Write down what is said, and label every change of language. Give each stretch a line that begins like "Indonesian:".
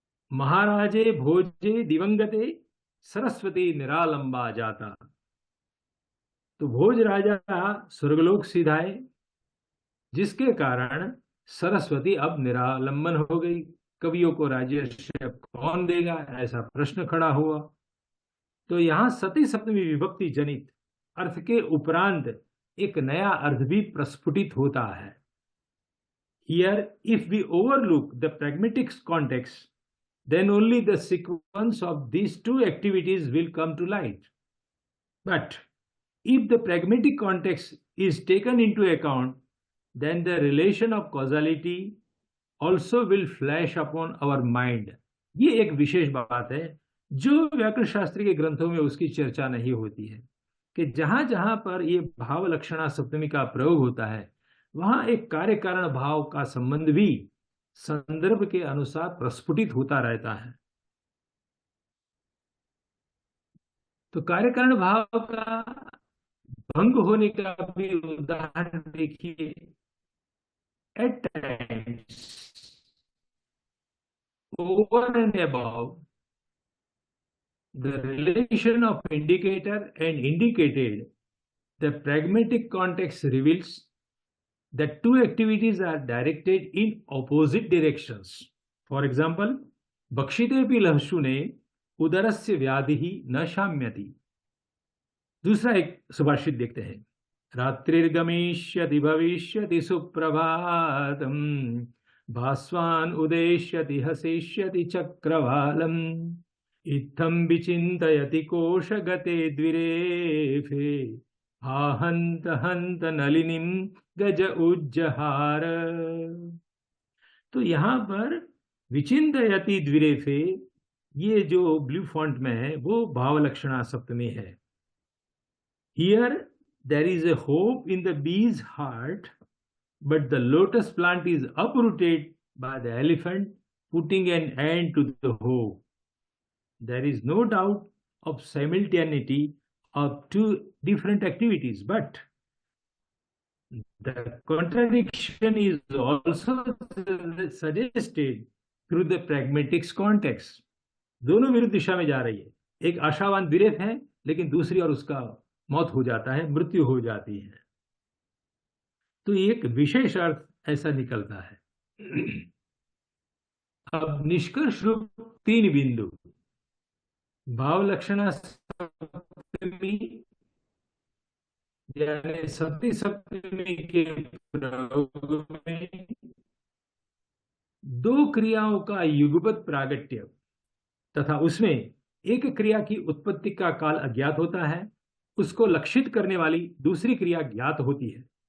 Sanskrit: महाराजे भोजे दिवंगते सरस्वती निरालंबा जाता,
Hindi: तो भोज राजा स्वर्गलोक सिधाए, जिसके कारण सरस्वती अब निरालंबन हो गई। कवियों को राज्य कौन देगा, ऐसा प्रश्न खड़ा हुआ। तो यहां सती सप्तमी विभक्ति जनित अर्थ के उपरांत एक नया अर्थ भी प्रस्फुटित होता है।
English: Here, if we overlook the pragmatic context, then only the sequence of these two activities will come to light. But if the pragmatic context is taken into account, then the relation of causality also will flash upon our mind.
Hindi: ये एक विशेष बात है जो व्याकरण शास्त्र के ग्रंथों में उसकी चर्चा नहीं होती है, कि जहां जहां पर ये भाव लक्षणा सप्तमी का प्रयोग होता है, वहां एक कार्य कारण भाव का संबंध भी संदर्भ के अनुसार प्रस्फुटित होता रहता है। तो कार्य कारण भाव का भंग होने का भी उदाहरण देखिए।
English: At times over and above the relation of indicator and indicated, the pragmatic context reveals that two activities are directed in opposite directions. For example,
Sanskrit: बक्षितेऽपि लहशुने उदरस्य व्याधिः न शाम्यति।
Hindi: दूसरा एक सुभाषित देखते हैं।
Sanskrit: रात्रिर्गमिष्यति भविष्यति सुप्रभातम् भास्वान् उदेष्यति हसिष्यति चक्रवालम् इत्थं विचिन्तयति कोशगते द्विरेफे हा हन्त हन्त नलिनीं गज उज्जहार।
Hindi: तो यहाँ पर विचिन्तयति द्विरेफे, ये जो ब्लू फॉन्ट में है वो भावलक्षणा सप्तमी है।
English: Here there is a hope in the bee's heart, but the lotus plant is uprooted by the elephant, putting an end to the hope. There is no doubt of simultaneity of two different activities, but the contradiction is also suggested through the pragmatics context.
Hindi: दोनों विरुद्ध दिशा में जा रही है। एक आशावान द्विरेफ है, लेकिन दूसरी और उसका मौत हो जाता है, मृत्यु हो जाती है। तो एक विशेष अर्थ ऐसा निकलता है। अब निष्कर्ष रूप 3 बिंदु भावलक्षणा सप्तमी यानी सती सप्तमी के प्रयोग में 2 क्रियाओं का युगपत प्रागट्य तथा उसमें एक क्रिया की उत्पत्ति का काल अज्ञात होता है, उसको लक्षित करने वाली दूसरी क्रिया ज्ञात होती है।